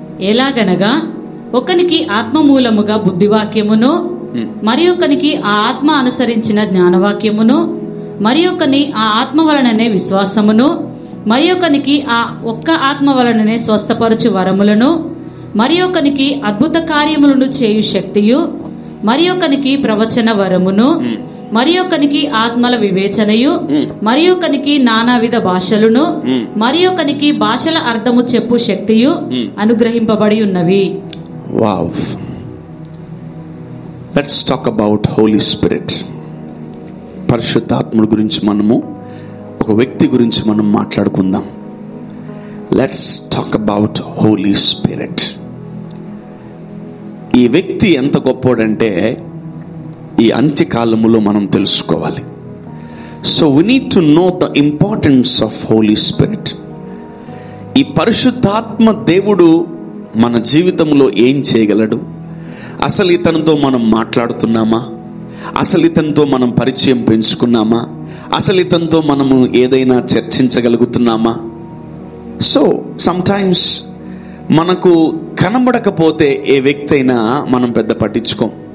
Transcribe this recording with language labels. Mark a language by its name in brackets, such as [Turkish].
[Telugu] ఎలాగనగా ఒకనికి ఆత్మ మూలముగా బుద్ధివాక్యమును, మరి ఒకనికి ఆ ఆత్మ అనుసరించిన జ్ఞానవాక్యమును, మరి ఒకని ఆ ఆత్మ వలననే విశ్వాసమును, మరి ఒకనికి ఆ ఒక్క ఆత్మ వలననే స్వస్థపరచు వరములను, మరి ఒకనికి అద్భుత కార్యములను చేయు శక్తియు, మరి ఒకనికి ప్రవచన వరమును, మరి ఒకనికి ఆత్మల వివేచనయు, మరి ఒకనికి నానావిధ భాషలను, మరి ఒకనికి భాషల అర్థము చెప్పు శక్తియు అనుగ్రహింపబడి ఉన్నవి. Wow. [English] Let's talk about Holy Spirit. [Telugu] పరిశుద్ధాత్ముడి గురించి మనము ఒక వ్యక్తి గురించి మనం మాట్లాడుకుందాం. [English] Let's talk about Holy Spirit. [Telugu] ఈ వ్యక్తి ఎంత గొప్పోడంటే ఈ అంత్యకాలములో మనం తెలుసుకోవాలి. [English] So we need to know the importance of Holy Spirit. [Telugu] ఈ పరిశుద్ధాత్మ దేవుడు మన జీవితంలో ఏం చేయగలడు? అసలు ఇతనితో మనం మాట్లాడుతున్నామా? అసలు ఇతనితో మనం పరిచయం పెంచుకున్నామా? అసలు ఇతనితో మనము ఏదైనా చర్చించగలుగుతున్నామా? [English] so sometimes [Telugu] మనకు కనబడకపోతే ఏ వ్యక్తి అయినా మనం పెద్ద పట్టించుకోం.